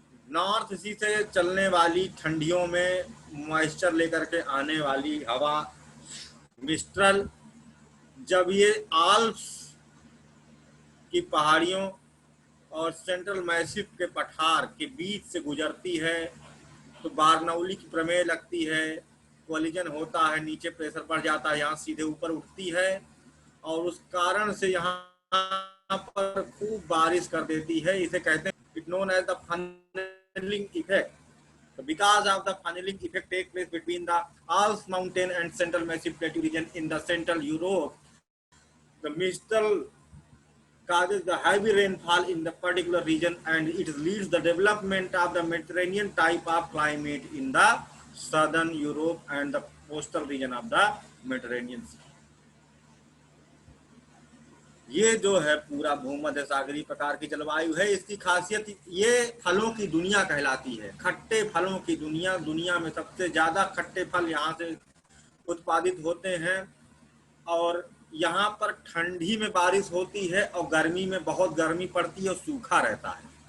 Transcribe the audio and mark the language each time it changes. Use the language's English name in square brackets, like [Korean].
[Hindi] North सी से चलने वाली ठंडियों में मॉइस्चर लेकर के आने वाली हवा, मिस्ट्रल, जब ये आल्प्स की पहाड़ियों और सेंट्रल मैसिव के पठार के बीच से गुजरती है, तो बारनौली की प्रमेय लगती है, कोलिजन होता है, नीचे प्रेशर बढ़ जाता है, यहाँ सीधे ऊपर उठती है, और उस कारण से यहाँ पर खूब बारिश कर देती है। इसे कहते हैं, [English] It known as the funneling effect. So because of the funneling effect take place between the Alps mountain and central massive plateau region in the central Europe, the mistral causes the heavy rainfall in the particular region, and it leads the development of the Mediterranean type of climate in the southern Europe and the coastal region of the Mediterranean Sea. [Hindi] ये जो है पूरा भूमध्य सागरीय प्रकार की जलवायु है। इसकी खासियत, ये फलों की दुनिया कहलाती है, खट्टे फलों की दुनिया। दुनिया में सबसे ज्यादा खट्टे फल यहाँ से उत्पादित होते हैं, और यहाँ पर ठंडी में बारिश होती है और गर्मी में बहुत गर्मी पड़ती है और सूखा रहता है।